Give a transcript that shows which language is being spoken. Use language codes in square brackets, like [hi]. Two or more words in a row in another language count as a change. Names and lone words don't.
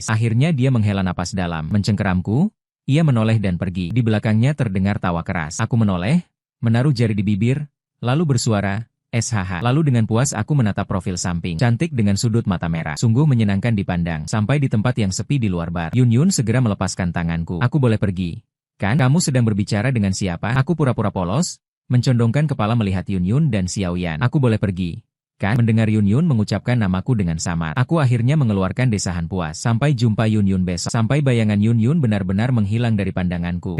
[id] Akhirnya dia menghela napas dalam. Mencengkeramku. Ia menoleh dan pergi. Di belakangnya terdengar tawa keras. Aku menoleh, menaruh jari di bibir, lalu bersuara, SHH. Lalu dengan puas aku menatap profil samping. Cantik dengan sudut mata merah. Sungguh menyenangkan dipandang. Sampai di tempat yang sepi di luar bar. Yun Yun segera melepaskan tanganku. Aku boleh pergi. Kan, kamu sedang berbicara dengan siapa? Aku pura-pura polos, mencondongkan kepala melihat Yun Yun dan Xiao Yan. Aku boleh pergi? Kan, mendengar Yun Yun mengucapkan namaku dengan samar. Aku akhirnya mengeluarkan desahan puas. Sampai jumpa Yun Yun besok. Sampai bayangan Yun Yun benar-benar menghilang dari pandanganku.